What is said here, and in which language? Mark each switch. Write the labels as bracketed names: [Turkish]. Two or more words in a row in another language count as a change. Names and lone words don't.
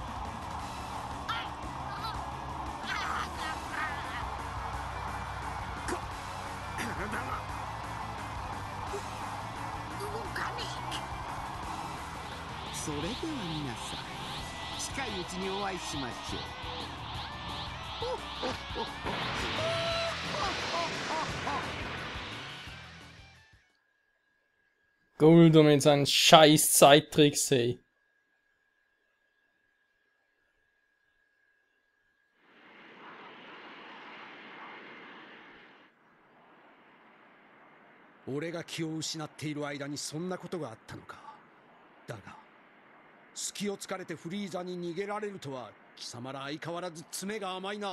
[Japanese] 体は動かねそれでは皆さん、近いうちにお会いしましょう。 [German] Guldo mit seinen scheiß Zeittricks, hey. [Japanese] 俺が気を失っている間にそんなことがあったのか。だが隙を突かれてフリーザに逃げられるとは貴様ら相変わらず爪が甘いな。